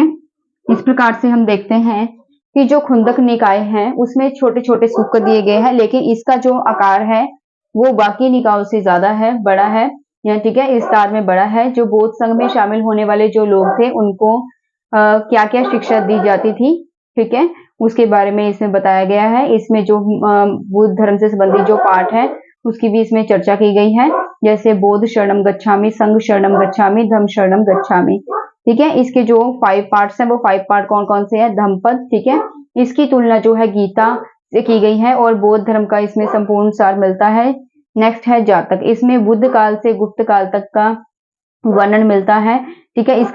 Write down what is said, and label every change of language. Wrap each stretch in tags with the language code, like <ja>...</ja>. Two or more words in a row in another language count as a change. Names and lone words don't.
<hi>इस प्रकार से हम देखते हैं कि जो खुंदक निकाय है उसमें छोटे छोटे सूत्र दिए गए हैं, लेकिन इसका जो आकार है वो बाकी निकायों से ज्यादा है, बड़ा है, ठीक है, विस्तार में बड़ा है। जो बौद्ध संघ में शामिल होने वाले जो लोग थे उनको क्या क्या शिक्षा दी जाती थी, ठीक है, उसके बारे में इसमें बताया गया है। इसमें जो बुद्ध धर्म से संबंधित जो पाठ है उसकी भी इसमें चर्चा की गई है, जैसे</hi> <pi>बौद्ध शरणम गच्छामि, संघ शरणम गच्छामि, धम्म शरणम गच्छामि,</pi> <hi>ठीक है। इसके जो 5 पार्ट्स हैं वो 5 पार्ट कौन कौन से हैं? धम्मपद, ठीक है, इसकी तुलना जो है गीता से की गई है और बौद्ध धर्म का इसमें संपूर्ण सार मिलता है। नेक्स्ट है जातक। इसमें बुद्ध काल से गुप्त काल तक का वर्णन मिलता है, ठीक है।</hi>